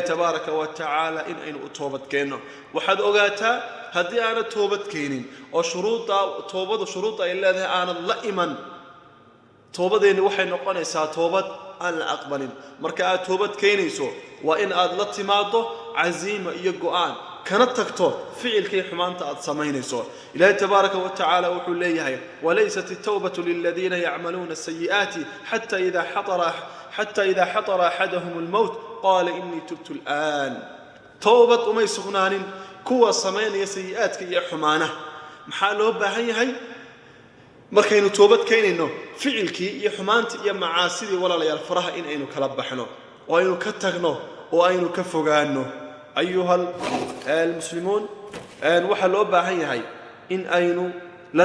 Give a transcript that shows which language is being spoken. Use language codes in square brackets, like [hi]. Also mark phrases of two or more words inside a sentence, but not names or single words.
[ar] تبارك وتعالى [so] in aynu u toobad keenno waxaad ogaataa haddii aanad toobad keenin oo shuruudda ay leedahay aanad la iman toobadeenni waxay noqonaysaa toobad aan la aqbalin marka aad toobad keenayso waa in aad la timaado caziima iyo go'aan kana tagto ficilkii xumaanta aad samaynayso ilaahay [ar] تبارك وتعالى [so] wuxuu leeyahay [ar] وليست التوبة للذين يعملون السيئات حتى إذا حضر أحدهم الموت قال إني تبت الآن [so] tawbad umay sugnaanin kuwa samaynaya sayyi'aadka iyo xumaana maxaa loo baahan yahay markaynu toobad keenayno ficilkii iyo xumaantii iyo macaasidii walaalayaal faraha in aynu kala baxno oo aynu ka tagno oo aynu ka fogaano [ar] أيها المسلمون [so] waxa loo baahan yahay in aynu la